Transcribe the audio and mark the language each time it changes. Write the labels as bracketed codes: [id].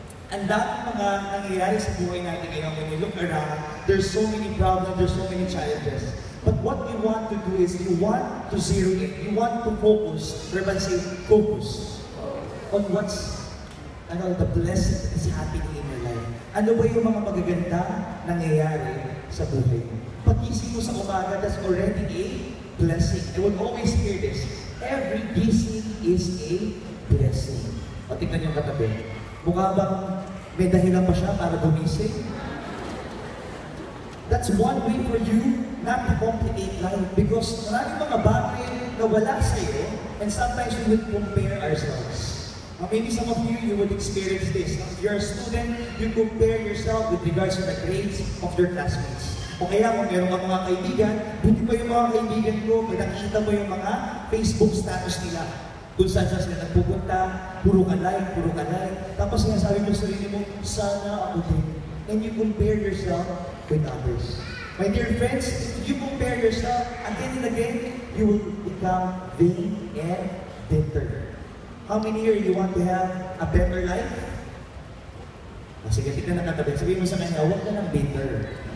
[tl] Ang daming mga nangyayari sa buhay natin ngayon, [en] when you look around, there's so many problems, there's so many challenges. But what you want to do is you want to zero in, you want to focus, everybody say focus, on what's the blessing that is happening in your life. [tl] Ano ba yung mga magaganda nangyayari sa buhay mo? Pag-isip mo sa umaga, [en] that's already a blessing. I would always hear this, every gising is a blessing. [tl] O tingnan yung katabi. Mukha bang may dahilan pa siya para gumising? [en] That's one way for you not to complicate life because [tl] maraming mga bagay na wala sa'yo [en] and sometimes we would compare ourselves. Maybe some of you would experience this. If you're a student, you compare yourself with regards to the grades of your classmates. [tl] O kaya kung meron ka mga kaibigan, buti pa yung mga kaibigan ko, kung nakikita mo yung mga Facebook status nila. Kung saan sila nagpupunta, puro ka like. Tapos sinasabi mo sa sarili mo, sana ako din. [en] And you compare yourself with others. My dear friends, if you compare yourself again and again, you will become vain and bitter. How many here you want to have a better life? [tl] Sige, tignan na katabi. Sabihin mo sa kanya, huwag ka ng bitter.